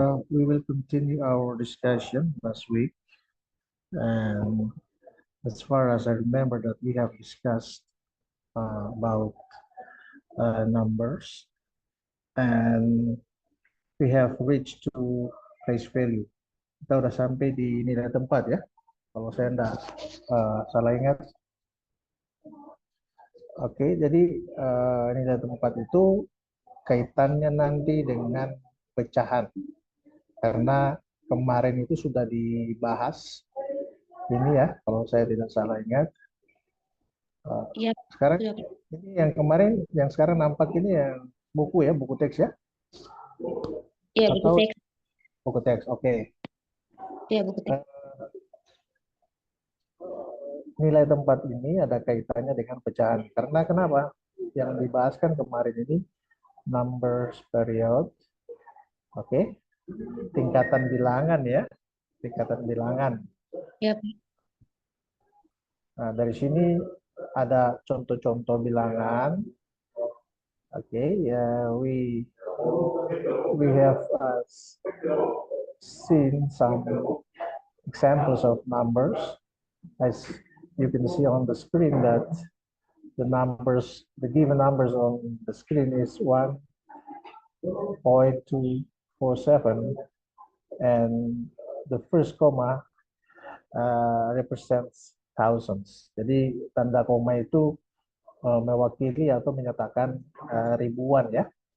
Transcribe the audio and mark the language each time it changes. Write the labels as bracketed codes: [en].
[en] We will continue our discussion last week, and as far as I remember that we have discussed about numbers, and we have reached to place value. [id] Kita udah sampai di nilai tempat ya, kalau saya enggak salah ingat. Oke, jadi nilai tempat itu kaitannya nanti dengan pecahan. Karena kemarin itu sudah dibahas ini ya, kalau saya tidak salah ingat. Iya. Sekarang ini yang kemarin, yang sekarang nampak ini yang buku ya, buku teks ya? Iya, buku Atau teks. buku teks, oke. Iya, buku teks. Nilai tempat ini ada kaitannya dengan pecahan. Karena kenapa? Yang dibahas kan kemarin ini numbers period, oke? Tingkatan bilangan ya, tingkatan bilangan. Iya. Nah, dari sini ada contoh-contoh bilangan. [en] Okay, we have seen some examples of numbers. As you can see on the screen that the given numbers on the screen is 1.247, and the first comma represents thousands. [id] Jadi tanda koma itu mewakili atau menyatakan ribuan ya.